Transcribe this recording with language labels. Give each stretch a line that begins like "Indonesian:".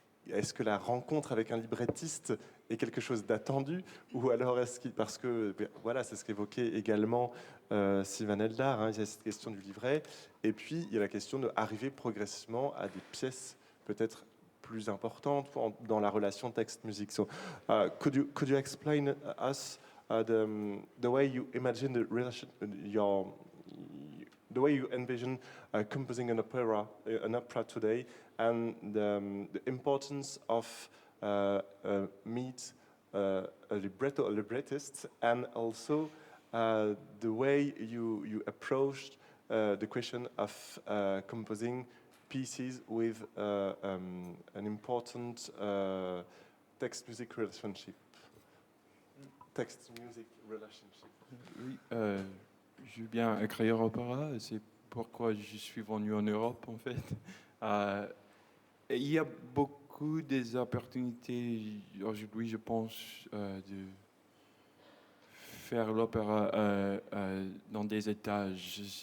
French: Est-ce que la rencontre avec un librettiste est quelque chose d'attendu, ou alors parce que voilà, c'est ce qu'évoquait également Sivan Eldar, il y a cette question du livret, et puis il y a la question d'arriver progressivement à des pièces peut-être plus importantes dans la relation texte-musique.
English: So, could you explain us the way you imagine the relation, the way you envision composing an opera today, and the importance of meet a librettist, and also the way you approached the question of composing pieces with an important text-music relationship. Text-music relationship.
French: Oui, je veux bien écrire opéra, c'est pourquoi je suis venu en Europe en fait. Il y a beaucoup des opportunités aujourd'hui, je pense, de faire l'opéra dans des étages.